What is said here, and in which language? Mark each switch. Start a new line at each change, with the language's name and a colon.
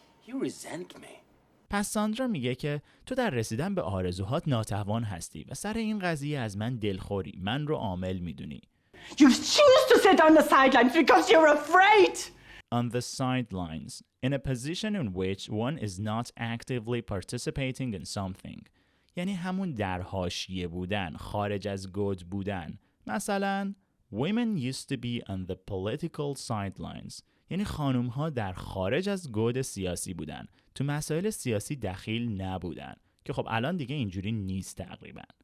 English: You resent me.
Persian: پس ساندرا میگه که تو در رسیدن به آرزوهات ناتوان هستی و سر این قضیه از من دلخوری، من رو عامل میدونی.
English: You choose to sit on the sidelines because you're afraid. On the sidelines, in a position in which one is not actively participating in something.
Persian: یعنی همون در حاشیه بودن، خارج از گود بودن. مثلا
English: Women used to be on the political sidelines.
Persian: یعنی خانوم ها در خارج از گود سیاسی بودن. تو مسائل سیاسی دخیل نبودن. که خب الان دیگه اینجوری نیست تقریبا.